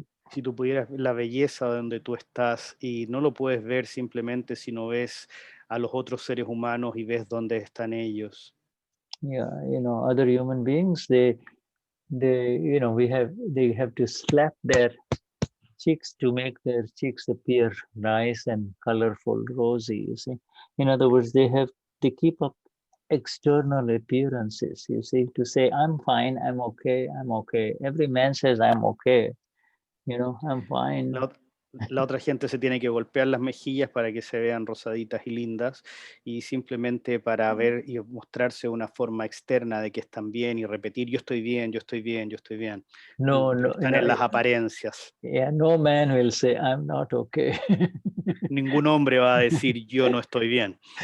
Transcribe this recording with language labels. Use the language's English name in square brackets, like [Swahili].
[Spanish] Si tú pudieras ver la belleza donde tú estás y no lo puedes ver simplemente si no ves a los otros seres humanos y ves dónde están ellos. [English] Yeah, you know, other human beings, they you know, they have to slap their cheeks to make their cheeks appear nice and colorful, rosy, you see. In other words, they keep up external appearances, you see, to say, I'm fine, I'm okay, I'm okay. Every man says, I'm okay, you know, I'm fine. [Spanish] La otra gente se tiene que golpear las mejillas para que se vean rosaditas y lindas y simplemente para ver y mostrarse una forma externa de que están bien y repetir, yo estoy bien, yo estoy bien, yo estoy bien. No, están en las apariencias. [English] Yeah, no man will say, I'm not okay. [Spanish] Ningún hombre va a decir, yo no estoy bien.